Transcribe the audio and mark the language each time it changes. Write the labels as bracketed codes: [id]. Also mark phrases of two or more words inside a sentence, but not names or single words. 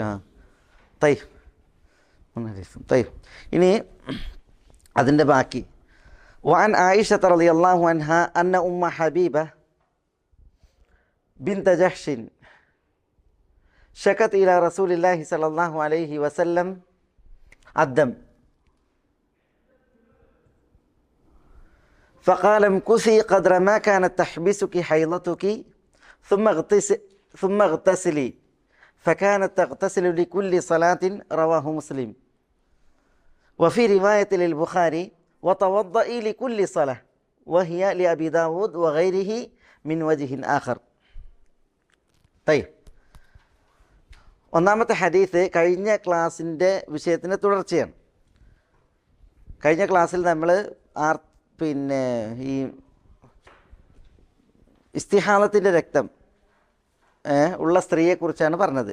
[ml] തൈ ഇനി അതിൻ്റെ ബാക്കി. [ar] وعن عائشة رضي الله عنها أن أم حبيبة بنت جحش شكت إلى رسول الله صلى الله عليه وسلم الدم فقال امكثي قدر ما كانت تحبسك حيضتك ثم اغتسلي فكانت تغتسل لكل صلاة. رواه مسلم. وفي رواية للبخاري وتوضئي لكل صلاة، وهي لأبي داود وغيره من وجه آخر. طيب, [ml] ഒന്നാമത്തെ ഹദീസ് കഴിഞ്ഞ ക്ലാസ്സിൻ്റെ വിഷയത്തിൻ്റെ തുടർച്ചയാണ്. കഴിഞ്ഞ ക്ലാസ്സിൽ നമ്മൾ പിന്നെ ഈ ഇസ്തിഹാലത്തിൻ്റെ രക്തം ഉള്ള സ്ത്രീയെക്കുറിച്ചാണ് പറഞ്ഞത്.